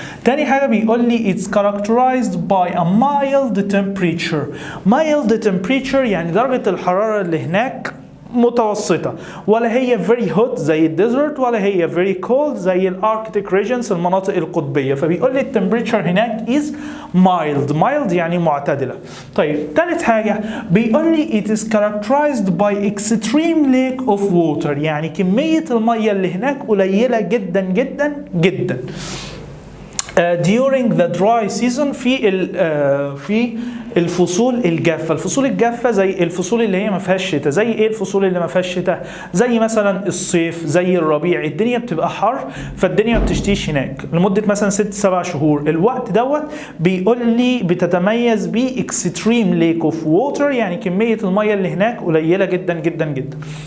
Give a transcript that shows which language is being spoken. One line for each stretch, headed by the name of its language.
Arabic: تاني حاجه بيقول لي
English: it's characterized by a mild temperature
Arabic: يعني درجه الحراره اللي هناك متوسطة، ولا هي
English: very hot
Arabic: زي الديزرت ولا هي
English: very cold
Arabic: زي الاركتيك regions المناطق القطبية. فبيقول لي التمبريتشر هناك
English: is mild
Arabic: يعني معتدلة. طيب ثالث حاجة بيقول لي
English: it is characterized by extreme lack of water،
Arabic: يعني كمية المية اللي هناك قليلة جدا جدا جدا.
English: during the dry season
Arabic: في الفصول الجافة. الفصول الجافة زي الفصول اللي هي ما فيهاش شتاء. زي ايه الفصول اللي ما فيهاش شتاء؟ زي مثلا الصيف، زي الربيع، الدنيا بتبقى حر فالدنيا ما بتشتيش هناك لمدة مثلا 6-7 شهور. الوقت دوت بيقول لي بتتميز ب
English: extreme lack of water،
Arabic: يعني كمية المية اللي هناك قليلة جدا جدا جدا.